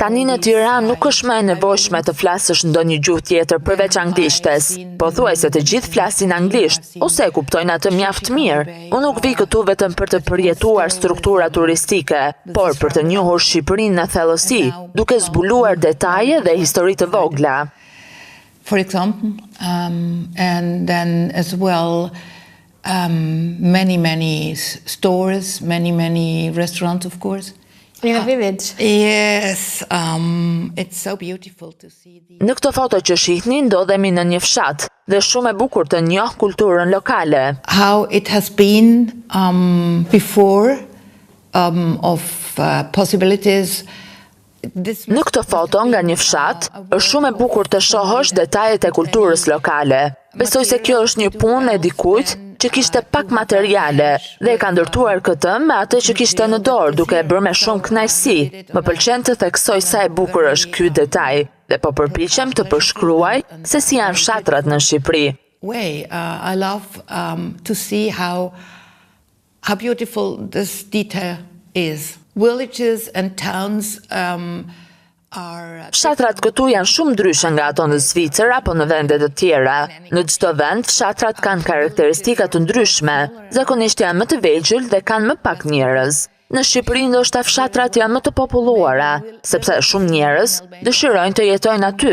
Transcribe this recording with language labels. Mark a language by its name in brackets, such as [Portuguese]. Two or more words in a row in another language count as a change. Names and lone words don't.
[Albanian] Tani në Tiranë nuk është më e nevojshme të flasësh ndonjë gjuhë tjetër përveç anglishtes. Pothuajse të gjithë flasin anglisht ose e kuptojnë atë mjaft mirë. Unë nuk vi këtu vetëm për të përjetuar struktura turistike, por për të njohur Shqipërinë në thellësi, duke zbuluar detaje dhe histori të vogla. [English] For example, and then as well, many stores, many restaurants, of course. In a village. Yes, it's so beautiful to see the... [Albanian] Në këto foto që shihni ndodhemi në një fshat dhe shumë e bukur të njoh kulturën lokale. [English] How it has been before of possibilities. [Albanian] Në këtë foto nga një fshat, është shumë e bukur të shohësh detajet e kulturës lokale. Besoj se kjo është një punë e dikujt që kishte pak materiale dhe e ka ndërtuar këtë me atë që kishte në dorë, duke e bërë me shumë kënaqësi. Më pëlqen të theksoj sa e bukur është ky detaj dhe po përpiqem të përshkruaj se si janë fshatrat në Shqipëri. [English] I love to see how beautiful this detail is. Villages and towns [Albanian] Fshatrat këtu janë shumë ndryshe nga ato në Zvicër apo në vende të tjera. Në çdo vend, fshatrat kanë karakteristika të ndryshme, zakonisht janë më të vegjël dhe kanë më pak njerëz. Në Shqipëri ndoshta fshatrat janë më të populluara, sepse shumë njerëz dëshirojnë të jetojnë aty.